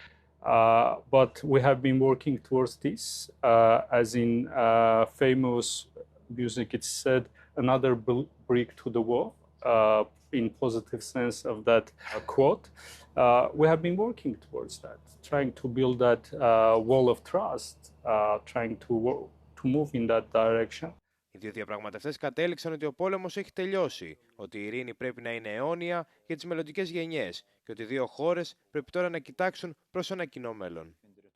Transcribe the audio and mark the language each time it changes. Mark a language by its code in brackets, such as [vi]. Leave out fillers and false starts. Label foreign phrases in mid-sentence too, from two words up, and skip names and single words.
[en] But we have been working towards this, as in famous music, it's said, another brick to the wall, in positive sense of that quote. We have been working towards that, trying to build that wall of trust, trying to move in that direction. [el] Οι δύο διαπραγματευτές κατέληξαν ότι ο πόλεμος έχει τελειώσει, ότι η ειρήνη πρέπει να είναι αιώνια για τις μελλοντικές γενιές και ότι οι δύο χώρες πρέπει τώρα να κοιτάξουν προς ένα κοινό μέλλον.